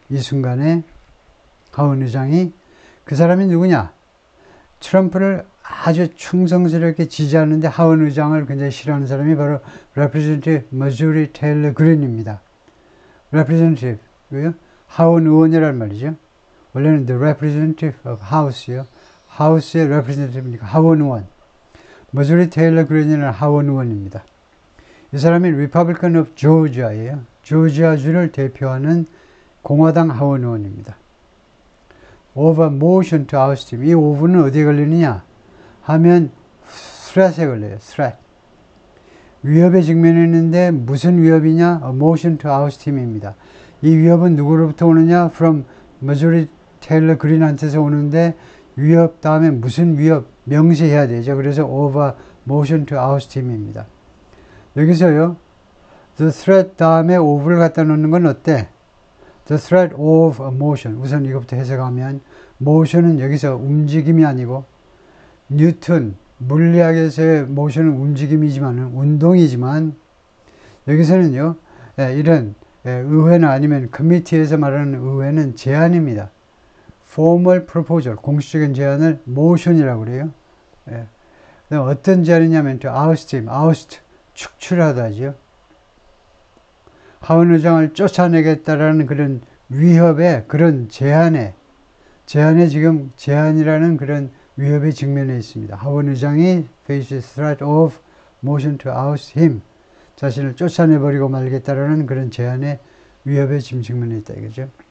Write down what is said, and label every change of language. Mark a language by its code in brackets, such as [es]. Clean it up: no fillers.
[ko] 이 순간에 하원 의장이, 그 사람이 누구냐? 트럼프를 아주 충성스럽게 지지하는데 하원 의장을 굉장히 싫어하는 사람이 바로 Representative Marjorie Taylor Greene입니다. Representative고요. 하원 의원이란 말이죠. 원래는 [en] The Representative of House [ko] 요. 하우스의 Representative니까 하원 의원. Marjorie Taylor Greene는 하원 의원입니다. 이 사람이 Republican of Georgia예요. 조지아주를 대표하는 공화당 하원 의원입니다. [en] Over motion to oust him. [ko] 이 오브는 어디에 걸리느냐 하면 threat에 걸려요. [en] threat. [ko] 위협에 직면했는데 무슨 위협이냐? [en] A motion to oust him [ko] 입니다. 이 위협은 누구로부터 오느냐? From Marjorie Taylor Greene한테서 오는데, 위협 다음에 무슨 위협 명시해야 되죠. 그래서 [en] over motion to oust him [ko] 입니다. 여기서요, the threat 다음에 over를 갖다 놓는 건 어때? [en] The threat of a motion. [ko] 우선 이것부터 해석하면, motion은 여기서 움직임이 아니고, 뉴턴, 물리학에서의 motion은 움직임이지만, 운동이지만, 여기서는요, 이런 의회나 아니면 커미티에서 말하는 의회는 제안입니다. formal proposal, 공식적인 제안을 motion이라고 그래요. 어떤 제안이냐면, to oust him, oust, 축출하다죠. 하원 의장을 쫓아내겠다라는 그런 위협에, 그런 제안에 지금 제안이라는 그런 위협에 직면해 있습니다. 하원 의장이 [en] faces threat of motion to oust him, [ko] 자신을 쫓아내버리고 말겠다라는 그런 제안에 위협에 지금 직면해 있다 이거죠.